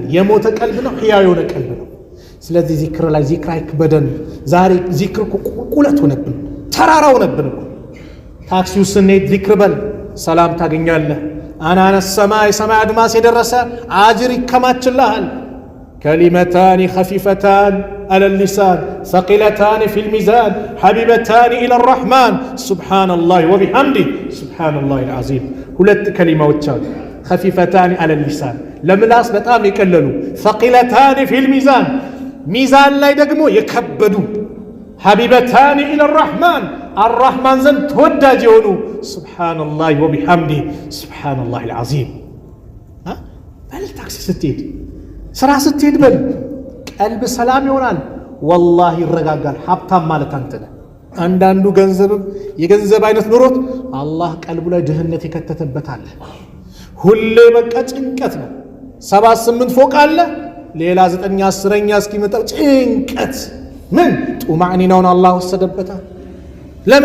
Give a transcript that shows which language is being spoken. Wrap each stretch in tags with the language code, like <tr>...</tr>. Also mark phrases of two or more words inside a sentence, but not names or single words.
<am>የሞተ ቀልብ ነው? ሕያው የሆነ ቀልብ ነው? ስለዚህ ዚክር ላይ ዚክር አይክበደን። ዛሬ ዚክር ቁልቁለት ሆነብን፣ ተራራ ሆነብን እኮ። ታክሲው ስንሄድ ዚክር በል ሰላም ታገኛለህ። አናነ ሰማይ ሰማይ አድማስ የደረሰ አጅር ይከማችልሃል።</am> <ar>كلمتان خفيفتان على اللسان ثقيلتان في الميزان حبيبتان إلى الرحمن سبحان الله وبحمده سبحان الله العظيم.</ar> <am>ሁለት ከሊማዎች አሉ</am> <ar>خفيفتان على اللسان</ar> <am>ለምላስ በጣም የቀለሉ</am> <ar>ثقيلتان في الميزان</ar> <am>ሚዛን ላይ ደግሞ የከበዱ</am> <ar>حبيبتان إلى الرحمن الرحمن</ar> <am>ዘንድ ተወዳጅ የሆኑ</am> <ar>سبحان الله وبحمده سبحان الله العظيم.</ar> <am>በል ታክሲ ስትሄድ ስራ ስትሄድ በል ቀልብ ሰላም ይሆናል። ወላሂ ይረጋጋል። ሀብታም ማለት አንተ ነህ። አንዳንዱ ገንዘብም የገንዘብ አይነት ኑሮት አላህ ቀልቡ ላይ ድህነት የከተተበት አለ። ሁሌ በቃ ጭንቀት ነው። 7-8 ፎቅ አለ፣ ሌላ 9-10ኛ እስኪመጣው ጭንቀት። ምን ጡማዕኒናውን አላህ ወሰደበታል። ለምን?</am>